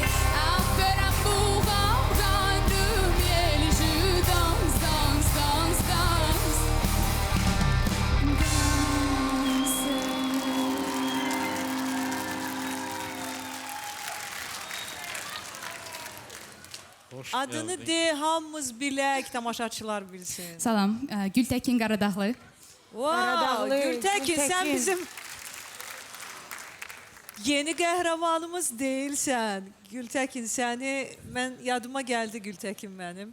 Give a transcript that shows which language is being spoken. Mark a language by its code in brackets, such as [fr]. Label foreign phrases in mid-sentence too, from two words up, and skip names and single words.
[fr] Un peu d'amour, un brin de miel. Je danse, danse, danse, danse. [az] Hoş Adını geldin. de, hamımız bilək, tamaşaçılar bilsin. Salam, Gültekin Qaradağlı. Wow, Qaradağlı, Gültekin, sən Gültekin. bizim yeni qəhrəmanımız deyilsən. Gültekin, səni, mən yadıma gəldi Gültekin mənim.